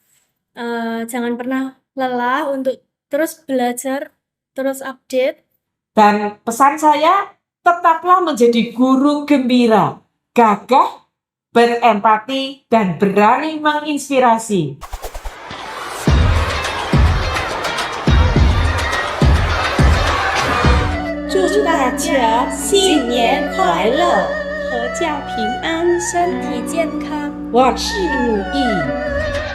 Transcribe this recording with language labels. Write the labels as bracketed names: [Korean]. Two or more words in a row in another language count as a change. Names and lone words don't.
[Indonesian] Jangan pernah lelah untuk terus belajar, terus update. Dan pesan saya, tetaplah menjadi guru gembira, gagah, berempati, dan berani menginspirasi. [Chinese] 祝大家新年快乐，阖家平安，身体健康。万事如意。